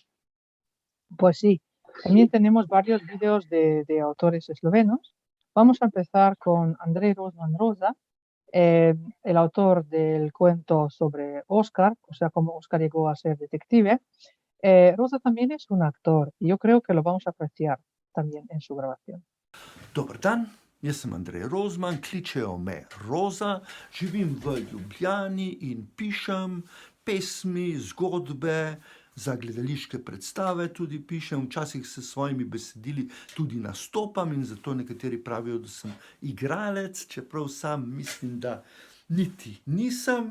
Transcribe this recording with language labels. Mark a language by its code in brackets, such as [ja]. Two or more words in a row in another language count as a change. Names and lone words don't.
[es] Pues sí, también tenemos varios vídeos de autores eslovenos. Vamos a empezar con Andrej Rozman Rosa, el autor del cuento sobre Oscar, o sea, cómo Oscar llegó a ser detective. Rosa también es un actor y yo creo que lo vamos a apreciar también en su grabación. [sl] Dober dan, jaz sem Andrej Rozman, kličejo me Roza, živim v Ljubljani in pišem pesmi, zgodbe, za gledališke predstave tudi pišem, včasih s svojimi besedili tudi nastopam in zato nekateri pravijo, da sem igralec, čeprav sam mislim, da niti nisem.